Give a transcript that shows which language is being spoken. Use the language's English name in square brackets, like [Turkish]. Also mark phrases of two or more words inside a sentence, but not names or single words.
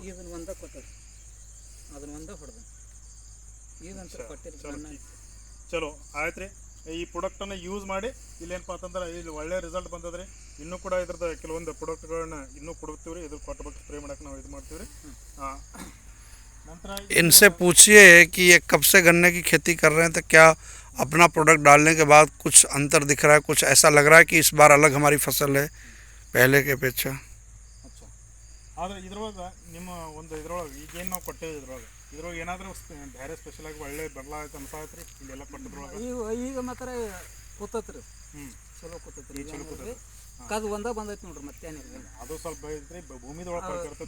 [Kannada] ಇದನ್ನು ಒಂದ ಕೊಟ್ಟರು, ಅದನ್ನ ಒಂದ ಹೊಡೆದು ಇದಂತ ಕೊಟ್ಟಿರಿ. ಚಲೋ ಆಯ್ತು ರೀ. ಈ ಪ್ರಾಡಕ್ಟನ್ನು ಯೂಸ್ ಮಾಡಿ ಇಲ್ಲೇನಪ್ಪ ಅಂತಂದ್ರೆ ಇಲ್ಲಿ ಒಳ್ಳೆ ರಿಸಲ್ಟ್ ಬಂದದ್ರಿ. ಇನ್ನೂ ಕೂಡ ಇದ್ರದ್ದು ಕೆಲವೊಂದು ಪ್ರಾಡಕ್ಟ್ಗಳನ್ನ ಇನ್ನೂ ಕೊಡ್ತೀವಿ ರೀ. ಇದ್ರ ಕೊಟ್ಟಬೇಕು ಸ್ಪ್ರೇ ಮಾಡಕ್ಕೆ ನಾವು ಇದು ಮಾಡ್ತೀವಿ ರೀ. [Hindi] इनसे पूछिए कि ये कब से गन्ने की खेती कर रहे हैं, तो क्या अपना प्रोडक्ट डालने के बाद कुछ अंतर दिख रहा है, कुछ ऐसा लग रहा है कि इस बार अलग हमारी फसल है पहले के अपेक्षा? अच्छा, [Kannada] ಆದರೆ ಇದ್ರೊಳಗೆ ನಿಮ್ಮ ಒಂದು ಇದ್ರೊಳಗೆ ಈಗೇನು ನಾವು ಕೊಟ್ಟೇವೆ ಇದ್ರೊಳಗೆ ಏನಾದರೂ ಬೇರೆ ಸ್ಪೆಷಲಾಗಿ ಒಳ್ಳೆ ಬದಲಾವಣೆ ಅನ್ಸಾಯ್ತು ರೀ ಇಲ್ಲೆಲ್ಲ ಕೊಟ್ಟಿದ್ರೊಳಗೆ? ಈಗ ಮಾತ್ರ ಕೂತತ್ರಿ, ಚಲೋ ಕೂತತ್ರಿ. ಕದು ಒಂದ ಬಂದೈತಿ ನೋಡ್ರಿ, ಮತ್ತೇನಿಲ್ಲ. ಅದು ಸ್ವಲ್ಪ ಐತ್ರಿ, ಭೂಮಿದೊಳಗೆ ಫರ್ಕ್ ಇರ್ತೈತಿ.